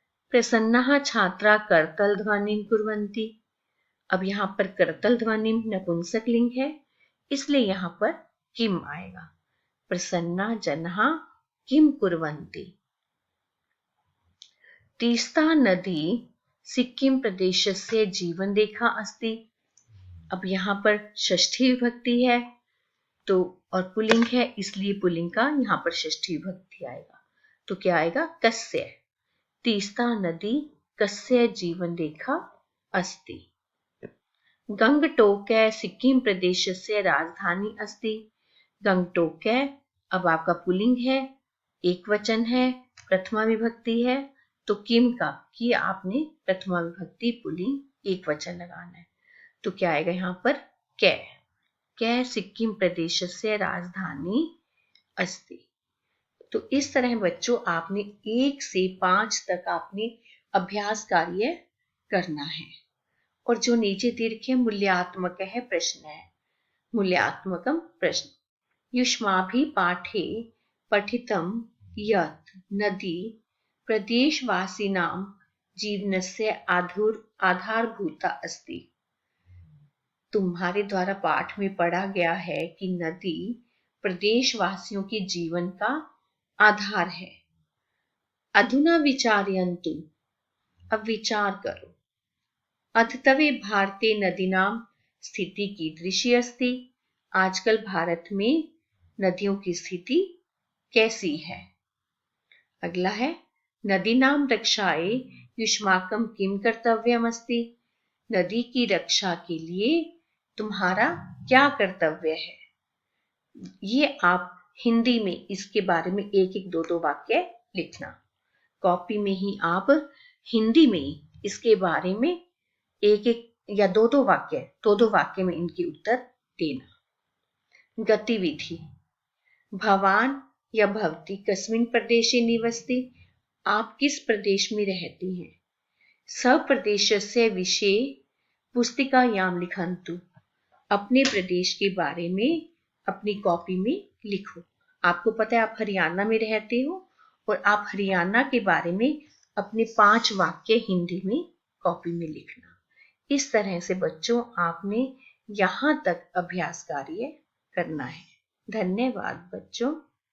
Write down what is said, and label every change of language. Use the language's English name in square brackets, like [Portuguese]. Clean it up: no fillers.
[Sanskrit] प्रसन्नाः छात्रा कर्तल ध्वनिं कुर्वन्ति। [Hindi] अब यहाँ पर कर्तल ध्वनि नपुंसक लिंग है, इसलिए यहाँ पर किम आएगा। [Sanskrit] प्रसन्ना जनाः किम कुर्वन्ति। तीस्ता नदी सिक्किम प्रदेशस्य जीवन रेखा अस्ति। [Hindi] अब यहाँ पर षष्ठी विभक्ति है तो और पुल्लिंग है, इसलिए पुल्लिंग का यहाँ पर षष्ठी विभक्ति आएगा। तो क्या आएगा? [Sanskrit] कस्य। तीस्ता नदी कस्य जीवन रेखा अस्ति। गंगटोकै सिक्किम प्रदेशस्य राजधानी अस्ति। [Hindi] गंगटोकै अब आपका पुल्लिंग है, एक वचन है, प्रथमा विभक्ति है। तो किम का की आपने प्रथमा विभक्ति, पुल्लिंग, एक वचन लगाना है। तो क्या आएगा यहाँ पर? [Sanskrit] कै सिक्किम प्रदेशस्य राजधानी अस्ति। [Hindi] तो इस तरह बच्चों आपने 1 से 5 तक आपने अभ्यास कार्य करना है। और जो नीचे दीर्घ मूल्यात्मक है प्रश्न है, मूल्यात्मकम प्रश्न। [Sanskrit] युष्माभिः पाठे पठितं यत् नदी प्रदेशवासिनां जीवनस्य आधारभूता अस्ति। [Hindi] तुम्हारे द्वारा पाठ में पढ़ा गया है कि नदी प्रदेशवासियों के जीवन का आधार है। [Sanskrit] अधुना विचारयन्तु। [Hindi] अब विचार करो। [Sanskrit] अद्यत्वे भारते नदीनां स्थिति कीदृशी अस्ति। [Hindi] आजकल भारत में नदियों की स्थिति कैसी है। अगला है [Sanskrit] नदीनां रक्षाये युष्माकं किं कर्तव्यम् अस्ति। [Hindi] नदी की रक्षा के लिए तुम्हारा क्या कर्तव्य है। ये आप हिंदी में इसके बारे में एक एक दो वाक्य लिखना। कॉपी में ही आप हिंदी में इसके बारे में एक एक या दो वाक्य में इनके उत्तर देना। गतिविधि। [Sanskrit] भवान या भवती कस्मिन् प्रदेशे निवसति। [Hindi] आप किस प्रदेश में रहती हैं। [Sanskrit] स्वप्रदेशस्य विषये पुस्तिकायां लिखन्तु। [Hindi] अपने प्रदेश के बारे में अपनी कॉपी में लिखो। आपको पता है आप हरियाणा में रहते हो और आप हरियाणा के बारे में अपने 5 वाक्य हिंदी में कॉपी में लिखना। इस तरह से बच्चों आपने यहाँ तक अभ्यास कार्य करना है। धन्यवाद बच्चों।